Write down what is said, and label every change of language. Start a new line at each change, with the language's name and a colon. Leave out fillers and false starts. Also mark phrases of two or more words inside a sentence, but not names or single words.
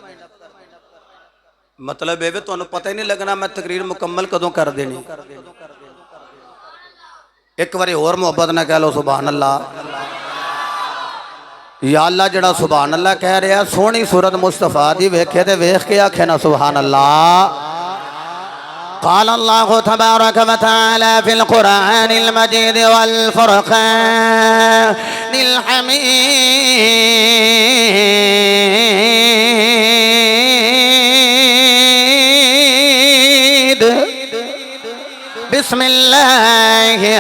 Punjabi: ਮਤਲਬ ਏ ਤੁਹਾਨੂੰ ਪਤਾ ਹੀ ਨਹੀਂ ਲੱਗਣਾ ਮੈਂ ਤਕਰੀਰ ਮੁਕੰਮਲ ਕਦੋਂ ਕਰ ਦੇਣੀ। ਇੱਕ ਵਾਰੀ ਹੋਰ ਮੁਹੱਬਤ ਨਾ ਕਹਿ ਲਓ
Arabic: سبحان الله. يا الله
Punjabi: ਜਿਹੜਾ
Arabic: سبحان الله
Punjabi: ਕਹਿ ਰਿਹਾ ਸੋਹਣੀ ਸੂਰਤ ਮੁਸਤਫ਼ਾ ਦੀ ਵੇਖੇ ਤੇ ਵੇਖ ਕੇ ਆਖੇ ਨਾ
Arabic: سبحان الله. قال الله تبارك وتعالى في القرآن المجيد والفرقان الحميد بسم الله